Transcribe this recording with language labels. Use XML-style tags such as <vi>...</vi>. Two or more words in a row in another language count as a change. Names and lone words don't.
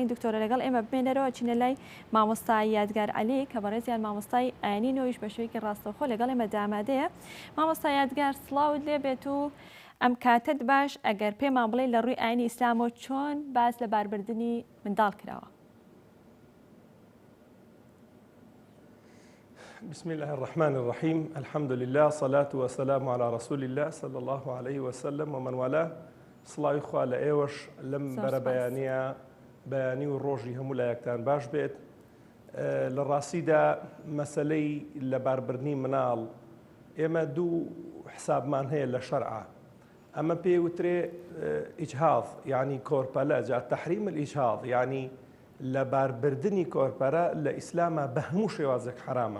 <ckb>دکتۆرە لەگەڵ ئێمە بمێنەرەوە چینە لای مامۆستای یادگار عەلی کە بەڕێزیان مامۆستای ئاینینەوەیش بە شوەیەکی ڕاستەوخۆ لەگەڵ ئێمە دامادەیە. مامۆستا یادگار سڵاوت لێ بێت و ئەم کاتت باش ئەگەر پێمان بڵێ لە ڕووی ئاینی ئیسلامەوە چۆن باس لە باربردنی منداڵ کراوە.</ckb> <ar>بسم الله الرحمن الرحيم الحمد لله صلاة والسلام على رسول الله صلى الله عليه وسلم ومن والاه</ar> <ckb>سڵاوی خوا لە ئێوەش لەم بەرە بەیانی و ڕۆژی هەموو لایەکتان باش بێت. لە ڕاستیدا مەسەلەی لە باربردنی مناڵ ئێمە دوو حسابمان هەیە لە شەرعە. ئەمە پێی وترێ ئیجهاض یعنی کۆرپەلە جا</ckb> <ar>تەحریم الئیجهاض</ar> <ckb>یعنی لە باربردنی کۆرپەرە لە ئیسلامە بە هەموو شێوازێک حرامە.</ckb>